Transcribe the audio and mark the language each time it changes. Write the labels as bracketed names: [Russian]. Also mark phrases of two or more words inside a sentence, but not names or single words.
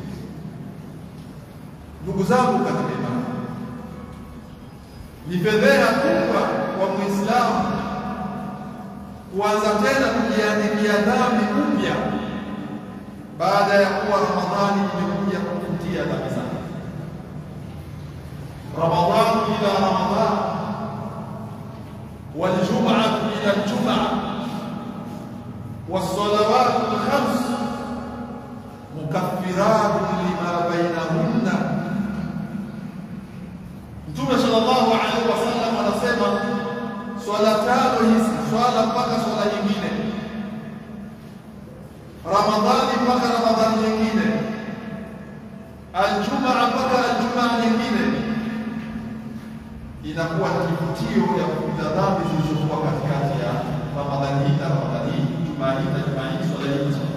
[Swahili] Ndugu zangu katika imani, ni fedheha kubwa kwa Muislamu kuanza tena kujiandikia dhambi upya baada ya kuwa Ramadhani imekuja kufutia dhambi zake. [Arabic] رمضان إلى رمضان والجمعة إلى الجمعة, والصلوات الخمس مكفرات لما بينهن. [Swahili] Mtume [Arabic] صلى الله عليه وسلم [Swahili] anasema swala tano hizi, swala mpaka swala nyingine, Ramadhani mpaka Ramadhani nyingine, Aljumaa mpaka Aljumaa nyingine, inakuwa ni kivutio ya kufuta dhambi zilizokuwa katikati ya Ramadhani hii na Ramadhani hii, Jumaa hii na Jumaa hii, swala hii.